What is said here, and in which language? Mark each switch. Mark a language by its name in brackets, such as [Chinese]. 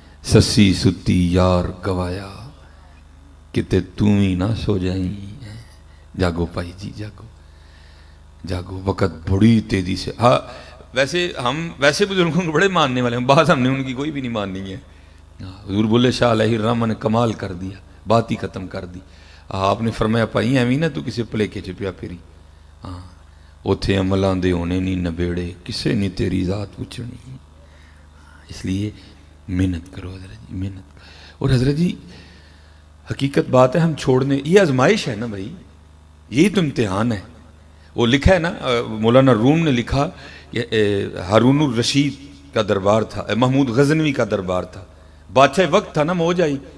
[Punjabi] سسی ستی یار گوایا کتے توں ہی نہ سو جائیں. [Urdu] جاگو پائی جی جاگو جاگو، وقت بڑی تیزی سے. ہاں ویسے بزرگوں کو بڑے ماننے والے ہیں، بات ہم نے ان کی کوئی بھی نہیں ماننی ہے. حضور بولے شاہ علیہ الرحمہ نے کمال کر دیا، بات ہی ختم کر دی. آپ نے فرمایا [Punjabi] پائی ایویں نہ تو کسی پلیکے چپیا پھری. ہاں اوتھے عملاں دے ہونے نہیں نبیڑے، کسے نہیں تیری ذات پوچھنی. [Urdu] اس لیے محنت کرو حضرت جی، محنت. اور حضرت جی حقیقت بات ہے، ہم چھوڑنے، یہ آزمائش ہے نا بھائی، یہی تو امتحان ہے. وہ لکھا ہے نا، مولانا روم نے لکھا کہ ہارون الرشید کا دربار تھا، محمود غزنوی کا دربار تھا، بادشاہ وقت تھا نا موجائی.